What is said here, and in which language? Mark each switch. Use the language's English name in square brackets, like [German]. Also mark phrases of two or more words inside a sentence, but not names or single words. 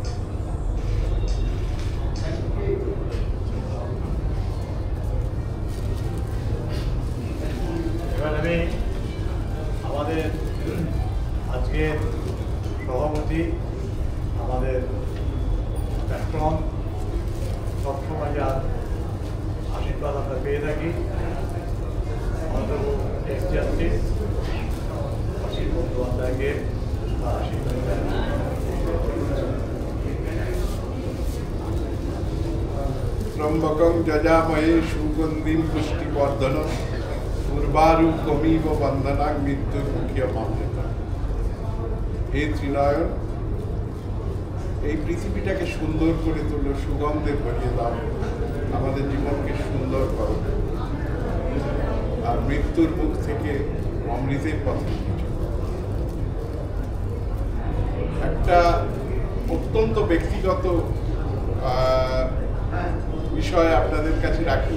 [Bangla] এবার আমি আমাদের আজকের সভাপতি আমাদের প্ল্যাটফর্ম সবসময় যার আশীর্বাদ আমরা পেয়ে থাকি আমাদের [English] ex justice [Bangla] অসীম বন্দ্যোপাধ্যায়কে আশীর্বাদ দেন। [Sanskrit] त्र्यंबकं यजामहे सुगन्धिं पुष्टिवर्धनं उर्वारुकमिव बन्धनां मृत्युर्मुख्यमामृतम्। [Bangla] হে ত্রিনয়ন, এই পৃথিবীটাকে সুন্দর করে তোলো, সুগন্ধে ভরিয়ে দাও, আমাদের জীবনকে সুন্দর করো, আর মৃত্যুর মুখ থেকে অমৃতের পথে নিয়ে চলো। একটা অত্যন্ত ব্যক্তিগত বিষয় আপনাদের কাছে রাখি।